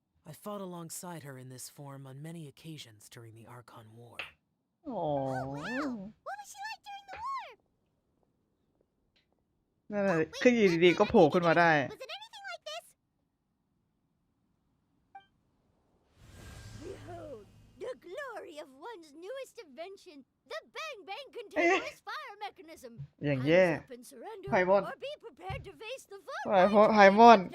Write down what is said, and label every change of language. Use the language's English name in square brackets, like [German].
[English] I fought alongside her in this form on many occasions during the Archon War. [Thai] อ๋อ [English] What was she like during the war? [Thai] นั่นแหละคืออยู่ดีๆก็โผล่ขึ้นมาได้ [English] Was it anything like this? Behold, the glory of one's newest invention, the Bang Bang continuous fire mechanism. [Thai] อย่างแย่ [English] Hands up and surrender, Paimon. or be prepared to face the full [Thai] ไฮมอน